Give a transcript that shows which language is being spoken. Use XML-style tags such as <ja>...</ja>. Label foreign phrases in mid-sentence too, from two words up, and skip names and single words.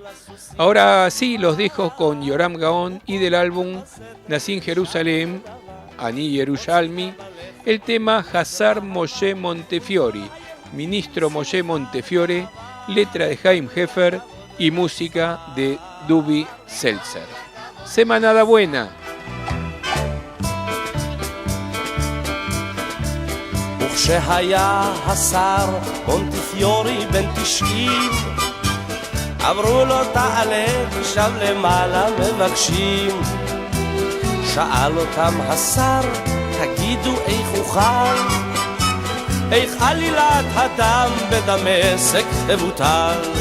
<es>Ahora sí, los dejo con Yoram Gaon y del álbum Nací en Jerusalén, Ani Yerushalmi, el tema Hazar Moshe Montefiore, Ministro Moshe Montefiore, letra de Chaim Heffer y música de Dubi Seltzer. Semanada buena.</es> <he>וכשהיה השר מונטיפיורי בן 90 אמרו לו תעלה שם למעלה מבקשים שאל אותם השר תגידו איך הוא חי איך עלילת הדם בדמשק תבוטל</he>